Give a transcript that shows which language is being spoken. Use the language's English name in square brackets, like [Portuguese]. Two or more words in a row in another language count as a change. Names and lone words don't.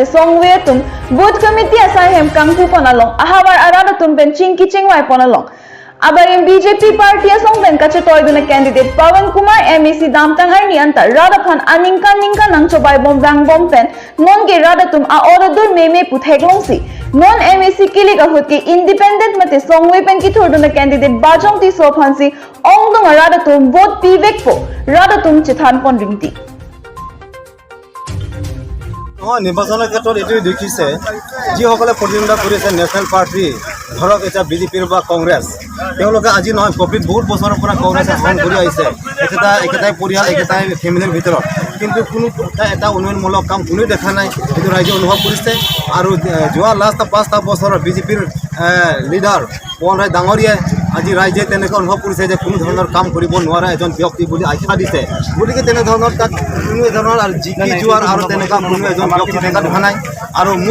[Karbi] songwe tum [English] booth committee [Karbi] asai hem kangpu ponalong ahawar arada tum penching kichengwai ponalong Abarim BJP party asong ben kachu toyduna candidate Pawan Kumar MEC damtang arni anta radaphan aningka ningka nang chobai bom bang bom pen non ge radatum a oradur meme putheglong si non MEC kilik ahut ke independent mate songwe pen ki thorduna candidate Bajong Ti Sophansi ongdong radatum vote pivek po radatum chithan pon ringti [Assamese] নির্বাচনের ক্ষেত্ৰত এইটোৱে দেখিছে যিসকলে প্ৰতিদ্বন্দ্বিতা কৰিছে [English] national party [Assamese] ধৰক এটা বিজেপিৰ বা কংগ্ৰেছ তেওঁলোকে আজি নহয় কোভিড বহুত বছৰৰ পৰা কংগ্ৰেছে শাসন কৰি আহিছে একেটাই পৰিয়াল একেটাই ফেমিলিৰ ভিতৰত কিন্তু কোনো এটা উন্নয়নমূলক কাম কোনেও দেখা নাই এইটো ৰাইজে অনুভৱ কৰিছে আৰু যোৱা লাষ্ট 5টা বছৰৰ বিজেপিৰ লিডাৰ পৱন ৰায় ডাঙৰীয়াই আজি ৰাইজে তেনেকৈ অনুভৱ কৰিছে যে কোনো ধৰণৰ কাম কৰিব নোৱাৰা এজন ব্যক্তি বুলি আখ্যা দিছে গতিকে তেনেধৰণৰ তাত কোনো ধৰণৰ আৰু জিকি যোৱাৰ আৰু তেনেকুৱা কোনো এজন ব্যক্তি দেখা দেখা নাই আৰু